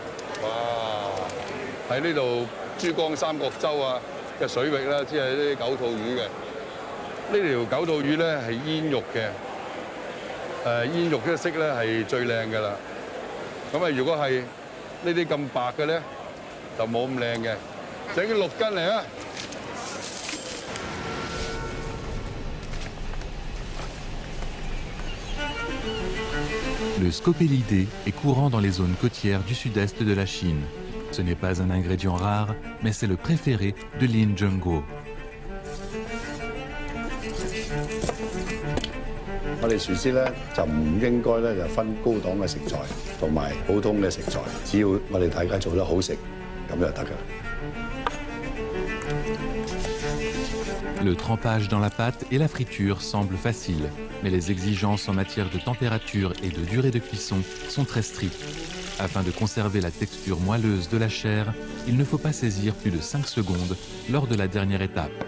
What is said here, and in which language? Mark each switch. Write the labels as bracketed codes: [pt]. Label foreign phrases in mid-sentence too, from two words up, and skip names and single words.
[yue] 哇！喺呢度珠江三角洲啊嘅水域啦，只係啲狗肚魚嘅。呢條狗肚魚咧係煙肉嘅，煙肉嘅色咧係最靚㗎啦。咁啊，如果係呢啲咁白嘅咧，就冇咁靚嘅。整6斤嚟啊！ [fr] Le scopelidé est courant dans les zones côtières du sud-est de la Chine. Ce n'est pas un ingrédient rare, mais c'est le préféré de Lin Zhenguo. [yue] 我哋廚師咧就唔應該咧就分高檔嘅食材同埋普通嘅食材，只要我哋大家做得好食，咁就得㗎。 [fr] Le trempage dans la pâte et la friture semblent faciles, mais les exigences en matière de température et de durée de cuisson sont très strictes. Afin de conserver la texture moelleuse de la chair, il ne faut pas saisir plus de 5 secondes lors de la dernière étape.